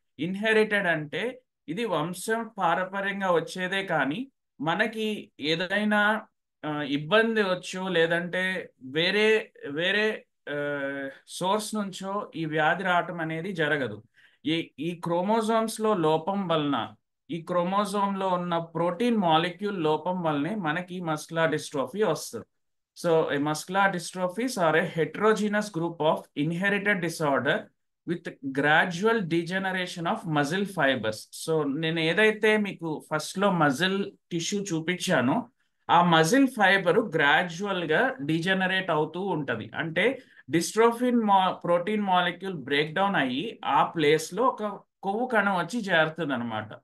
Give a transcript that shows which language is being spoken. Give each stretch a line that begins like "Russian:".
Telugu: Inherited అంటే ఇది వంశం పారపర్యంగా వచ్చేదే, కానీ మనకి ఏదైనా ఇబ్బంది వచ్చో లేదంటే వేరే వేరే సోర్స్ నుంచో ఈ వ్యాధి రావటం అనేది జరగదు. ఈ క్రోమోజోమ్స్ లో లోపం వలన, ఈ క్రోమోజోమ్ లో ఉన్న ప్రోటీన్ మాలిక్యూల్ లోపం వల్లనే మనకి మస్కులర్ డిస్ట్రోఫీ వస్తుంది.
English: So a muscular dystrophies are a heterogeneous group of inherited disorder with gradual degeneration of muscle fibers.
Telugu: So నేను ఏదైతే మీకు ఫస్ట్ లో మజిల్ టిష్యూ చూపించానో ఆ మజిల్ ఫైబర్ గ్రాడ్యువల్ గా డీజనరేట్ అవుతూ ఉంటది. అంటే డిస్ట్రోఫిన్ ప్రోటీన్ మాలిక్యూల్ బ్రేక్ డౌన్ అయ్యి ఆ ప్లేస్ లో ఒక కొవ్వు కణం వచ్చి చేరుతుంది అనమాట.